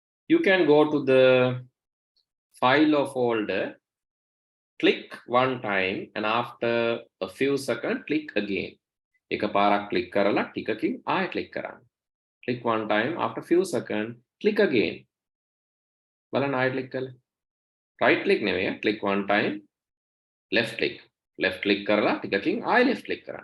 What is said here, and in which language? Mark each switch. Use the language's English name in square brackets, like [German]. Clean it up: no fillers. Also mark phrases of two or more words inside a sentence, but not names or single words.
[English] You can go to the file or folder, click one time, and after a few seconds, click again. [Sinhala] එක පාරක් click කරලා ටිකකින් ආයෙ click කරන්න. [English] Click one time, after few seconds, click again. [Sinhala] බලන්න ආයෙ [English] click කරලා. Right click නෙවෙයි, click one time, left click. Left click [Sinhala] කරලා ටිකකින් ආයෙ [English] left click [Sinhala] කරන්න.